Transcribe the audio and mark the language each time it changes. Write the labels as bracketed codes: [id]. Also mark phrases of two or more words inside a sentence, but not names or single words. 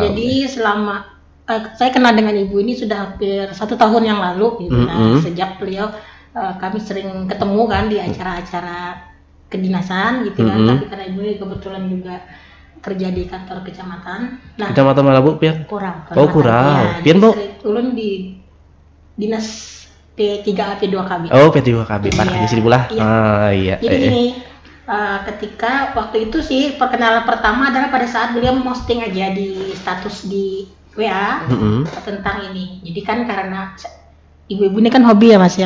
[id] Jadi selama saya kenal dengan ibu ini sudah hampir 1 tahun yang lalu gitu. Sejak beliau kami sering ketemu kan di acara-acara kedinasan gitu kan. Tapi karena ibu ini kebetulan juga kerja di kantor kecamatan. Nah, kecamatan mana Bu Pian? Kurang. Kurang. Pian Bu? Ulun di dinas P3A P2KB. Oh, P3KB. Parah di sini pula. Iya. Jadi gini, ketika waktu itu sih perkenalan pertama adalah pada saat beliau posting aja di status di WA tentang ini. Jadi kan karena ibu-ibu ini kan hobi ya Mas ya?